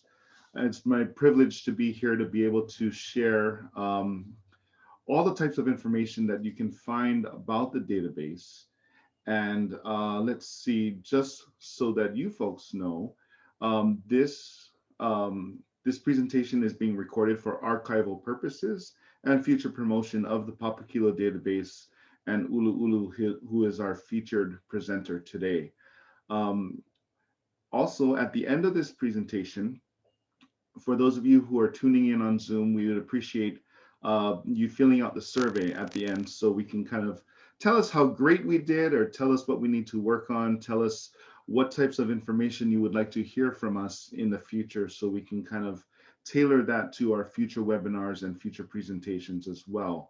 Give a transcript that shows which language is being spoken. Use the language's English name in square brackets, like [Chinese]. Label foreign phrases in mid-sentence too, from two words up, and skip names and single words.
[English] And it's my privilege to be here to be able to share all the types of information that you can find about the database. And let's see, just so that you folks know, this presentation is being recorded for archival purposes and future promotion of the Papakilo database and ʻUluʻulu, who is our featured presenter today. Um, Also, at the end of this presentation, for those of you who are tuning in on Zoom, we would appreciate you filling out the survey at the end so we can kind of tell us how great we did, or tell us what we need to work on, tell us what types of information you would like to hear from us in the future, so we can kind of tailor that to our future webinars and future presentations as well.